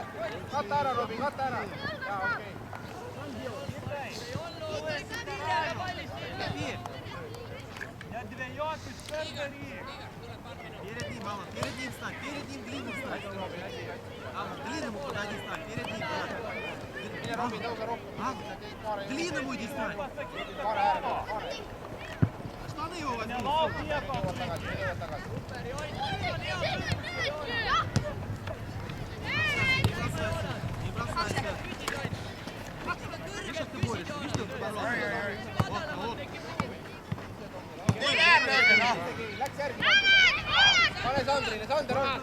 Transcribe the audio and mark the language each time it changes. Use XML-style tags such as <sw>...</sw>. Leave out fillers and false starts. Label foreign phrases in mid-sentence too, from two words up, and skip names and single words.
<et>Katta ära, Robi, katta ära. Jaa, okei.</et> <ru>Перед ним, Алла, перед ним встань, перед ним длинным встань. Алла, длинному подойди, встань, перед ним.</ru> <et>Robi, tõuse rohkem.</et> <ru>Длинному иди встань.</ru> <et>Pane ääre peale, pane.</et> <ru>Штаны его возьми.</ru> <et>Jõuad tagasi.</et> <ru>Не бросайся. Видишь, как ты борешься? Видишь, как ты боролся? Вот.</ru> <et>Läks järgi. Pane Sandrile, Sander on.</et>